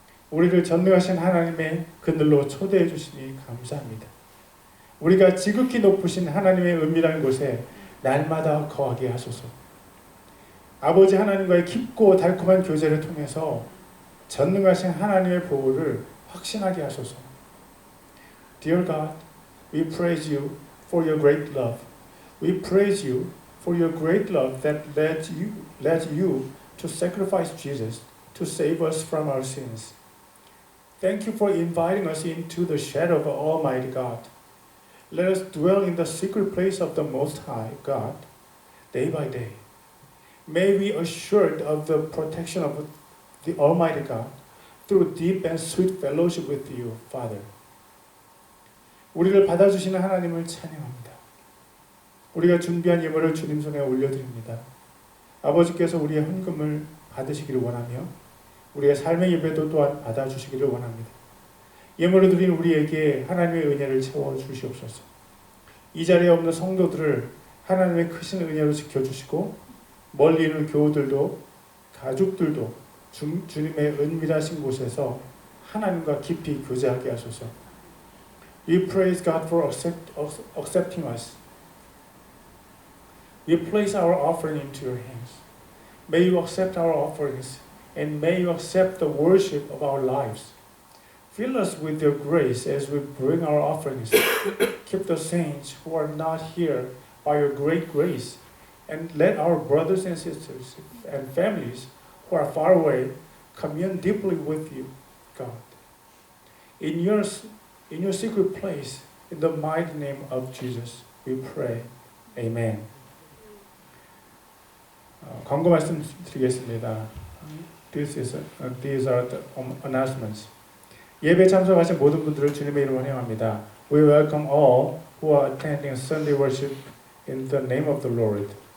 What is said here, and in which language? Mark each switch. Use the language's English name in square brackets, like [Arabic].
[Korean] 우리를 전능하신 하나님의 그늘로 초대해 주시니 감사합니다. 우리가 지극히 높으신 하나님의 은밀한 곳에 날마다 거하게 하소서. 아버지 하나님과의 깊고 달콤한 교제를 통해서 전능하신 하나님의 보호를 확신하게 하소서. [English] Dear God, we praise you for your great love. We praise you for your great love that led you to sacrifice Jesus to save us from our sins. Thank you for inviting us into the shadow of Almighty God. Let us dwell in the secret place of the Most High God, day by day. May we assured of the protection of the Almighty God through deep and sweet fellowship with you, Father. [Korean] 우리를 받아주시는 하나님을 찬양합니다. 우리가 준비한 예물을 주님 손에 올려드립니다. 아버지께서 우리의 헌금을 받으시기를 원하며 우리의 삶의 예배도 또한 받아주시기를 원합니다. 예물을 드린 우리에게 하나님의 은혜를 채워주시옵소서. 이 자리에 없는 성도들을 하나님의 크신 은혜로 지켜주시고 멀리 있는 교우들도 가족들도 주님의 은밀하신 곳에서 하나님과 깊이 교제하게 하소서. [English] We praise God for accepting us. We place our offering into your hands. May you accept our offerings and may you accept the worship of our lives. Fill us with your grace as we bring our offerings. Keep the saints who are not here by your great grace, and let our brothers and sisters and families who are far away commune deeply with you, God. In your secret place, in the mighty name of Jesus, we pray. Amen. [Korean] 광고 말씀드리겠습니다. [English] These are the announcements. [Korean] 예배 참석하신 모든 분들을 주님의 이름으로 환영합니다. [English] We welcome all who are attending Sunday worship in the name of the Lord.